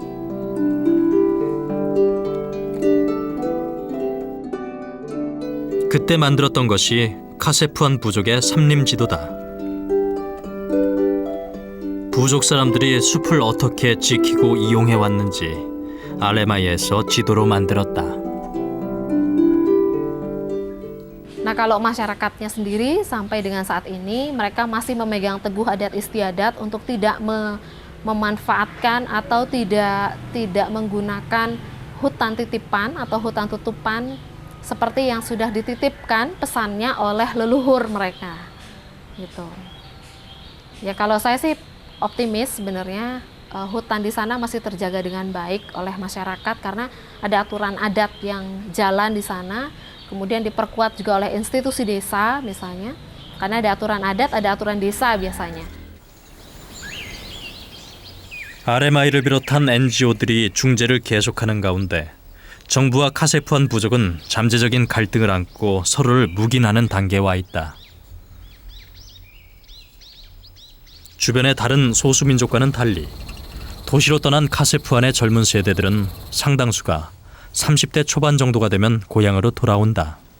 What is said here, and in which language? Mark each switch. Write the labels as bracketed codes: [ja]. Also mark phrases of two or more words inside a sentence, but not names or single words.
[ko] 그때 만들었던 것이 카세프한 부족의 삼림지도다. 부족 사람들이 숲을 어떻게 지키고 이용해 왔는지 RMI에서 지도로 만들었다. [id] Nah, kalau masyarakatnya sendiri sampai dengan saat ini mereka masih memegang teguh adat istiadat untuk tidak memanfaatkan atau tidak menggunakan hutan titipan atau hutan tutupan seperti yang sudah dititipkan pesannya oleh leluhur mereka. Gitu. Ya, kalau saya sih optimis sebenarnya hutan di sana masih terjaga dengan baik oleh masyarakat karena ada aturan adat yang jalan di sana. Kemudian diperkuat juga oleh institusi desa misalnya, karena ada aturan adat, ada aturan desa biasanya. [ko] RMI를 비롯한 NGO들이 중재를 계속하는 가운데 정부와 카세프한 부족은 잠재적인 갈등을 안고 서로를 묵인하는 단계에 와 있다. 주변의 다른 소수민족과는 달리 도시로 떠난 카세프한의 젊은 세대들은 상당수가 30대 초반 정도가 되면 고향으로 돌아온다.